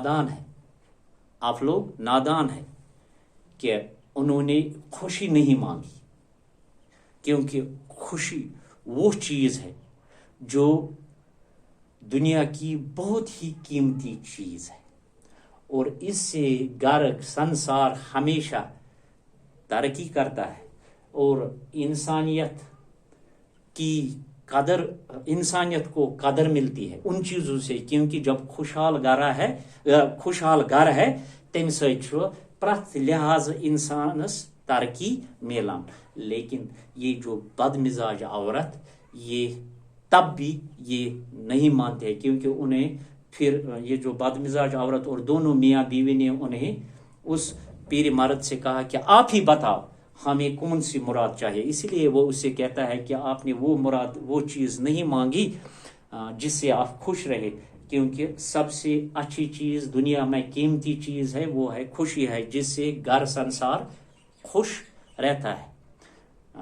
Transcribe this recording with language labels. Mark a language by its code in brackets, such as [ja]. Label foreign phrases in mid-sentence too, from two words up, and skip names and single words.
[ur] نادان ہیں کہ انہوں نے خوشی نہیں مانگی، کیونکہ خوشی وہ چیز ہے جو دنیا کی بہت ہی قیمتی چیز ہے، اور اس سے گھر سنسار ہمیشہ ترقی کرتا ہے، اور انسانیت کو قدر ملتی ہے ان چیزوں سے، کیونکہ جب خوشحال گھر ہے [ks] تمہ سۭتۍ پرٛٮ۪تھ لحاظ انسانس ترقی میلان۔ [ur] لیکن یہ جو بد مزاج عورت یہ تب بھی یہ نہیں مانتے، کیونکہ انہیں پھر یہ جو بد مزاج عورت اور دونوں میاں بیوی نے انہیں اس پیر مرد سے کہا کہ آپ ہی بتاؤ ہمیں کون سی مراد چاہیے، اس لیے وہ اسے کہتا ہے کہ آپ نے وہ چیز نہیں مانگی جس سے آپ خوش رہے، کیونکہ سب سے اچھی چیز دنیا میں قیمتی چیز ہے وہ ہے خوشی ہے، جس سے گھر سنسار خوش رہتا ہے۔